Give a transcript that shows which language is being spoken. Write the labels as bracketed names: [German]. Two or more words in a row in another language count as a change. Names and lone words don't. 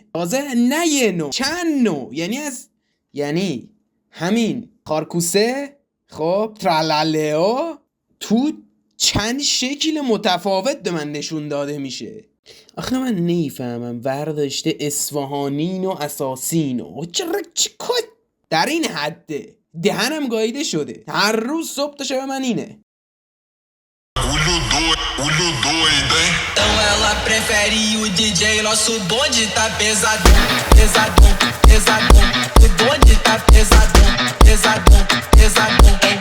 [Persian] تازه نه یه نوع چند نوع یعنی همین خارکوسه خب ترالالئو تو چند شکل متفاوت به من نشون داده میشه آخه من نیفهمم ورداشته اصفهانین و اساسین و چه کد در این حده دهنم گاییده شده هر روز صبح تا شب من اینه [Portuguese] Olho doido, hein? Então ela prefere o DJ, nosso bonde tá pesadão, pesadão, pesadão. O bonde tá pesadão, pesadão, pesadão.